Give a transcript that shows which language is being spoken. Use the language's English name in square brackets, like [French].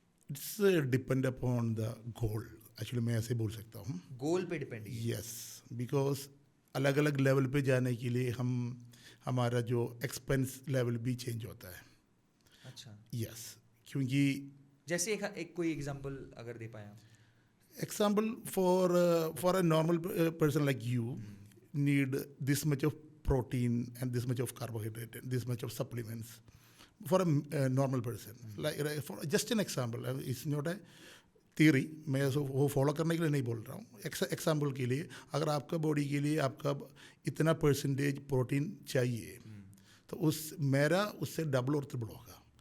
[English] It's depend upon the goal. [Hindi] Actually मैं ऐसे बोल सकता हूँ, गोल पे डिपेंड है. यस, बिकॉज अलग अलग लेवल पे जाने के लिए हमारा जो एक्सपेंस लेवल भी चेंज होता है. अच्छा. यस, क्योंकि जैसे एक कोई एग्जांपल अगर दे पाए आप. [English] example for a normal person like you need this much of protein and this much of carbohydrate and this much of supplements for a normal person. Like for just an example, it's not a theory. [Hindi] मैं वो follow करने के लिए नहीं बोल रहा हूँ. Example के लिए अगर आपका बॉडी के लिए आपका इतना परसेंटेज प्रोटीन चाहिए, तो मेरा उससे डबल और ट्रिपल होगा.